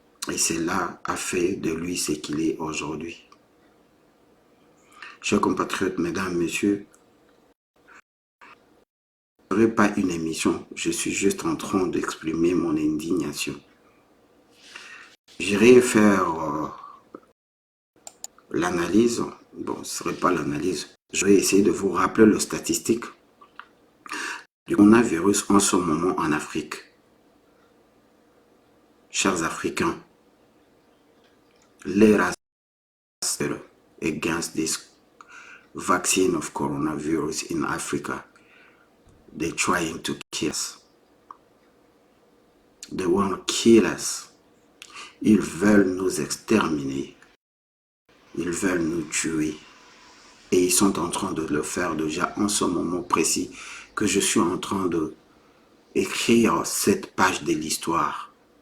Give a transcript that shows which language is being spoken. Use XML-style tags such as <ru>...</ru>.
<fr>Et cela a fait de lui ce qu'il est aujourd'hui. Chers compatriotes, mesdames, messieurs, ce ne serait pas une émission, je suis juste en train d'exprimer mon indignation. J'irai faire l'analyse, bon, ce ne serait pas l'analyse, je vais essayer de vous rappeler les statistiques du coronavirus en ce moment en Afrique. Chers Africains,</fr> <en>let us against this vaccine of coronavirus in Africa. They're trying to kill us. They want to kill us.</en> <fr>Ils veulent nous exterminer. Ils veulent nous tuer. Et ils sont en train de le faire déjà en ce moment précis que je suis en train de écrire cette page de l'histoire.</fr>